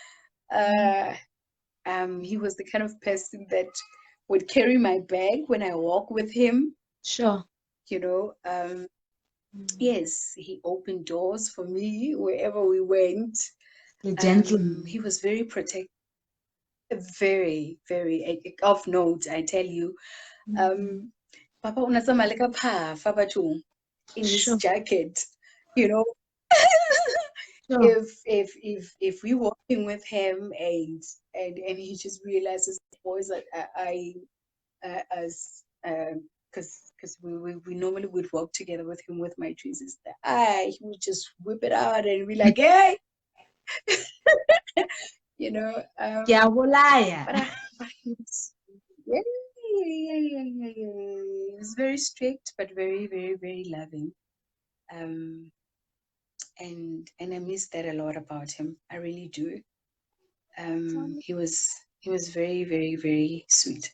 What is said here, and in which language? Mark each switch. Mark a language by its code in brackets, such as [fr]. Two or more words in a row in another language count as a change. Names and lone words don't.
[en] He was the kind of person that would carry my bag when I walk with him. Sure. Yes, he opened doors for me wherever we went. The gentleman. He was very protective, very, very of note, I tell you. [st] Papa unatsamaya le ka phafa bathong [en] in his Sure. jacket, you know. Sure. If we walking with him and he just realizes boys that I as because we normally would walk together with him with my twin sister. He would just whip it out and be like, hey, you know. [st] Ke a bolaya. [en] But he was, yeah. He was very strict, but very, very, very loving. And I miss that a lot about him. I really do. He was He was very, very, very sweet.